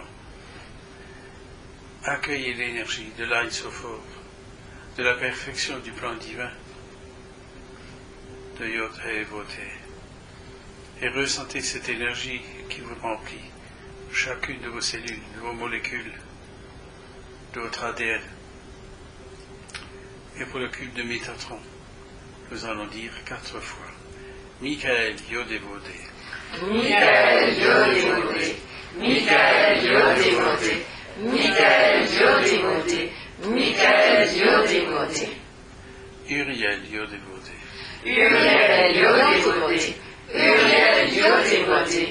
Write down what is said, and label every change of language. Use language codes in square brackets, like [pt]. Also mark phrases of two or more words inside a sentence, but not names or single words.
[fr] Accueillez l'énergie de l'Ain Sophore, de la perfection du plan divin, de Yod He Vod He, et ressentez cette énergie qui vous remplit, chacune de vos cellules, de vos molécules, de votre ADN. Et pour le culte de Métatron, nous allons dire 4 fois Michael Yod He Vod He. Michael Yod He Vod He. Michael Yod He Vod He. Michael Yod He Vod He. Michael Yod He Vod He. Uriel Yod He Vod He. Uriel Yod He Vod He. Uriel Yod He Vod He.